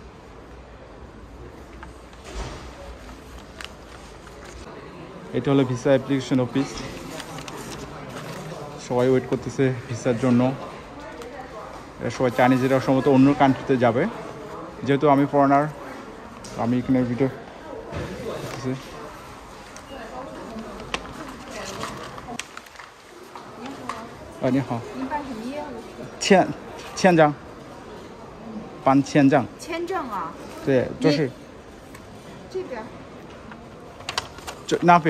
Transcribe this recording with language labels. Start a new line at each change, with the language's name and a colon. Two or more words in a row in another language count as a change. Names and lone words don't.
Bangla: এটা হলো
English: visa application office,
Bangla: সবাই ওয়েট করতেছে ভিসার জন্য। সবাই চাইনিজেরা সম্ভবত অন্য কান্ট্রিতে যাবে, যেহেতু আমি ফরেনার আমি এখানে ভিডিও করতেছি।
Chinese: 你好，您办什么业务？签证，办签证。签证啊？对，就是这边。那边？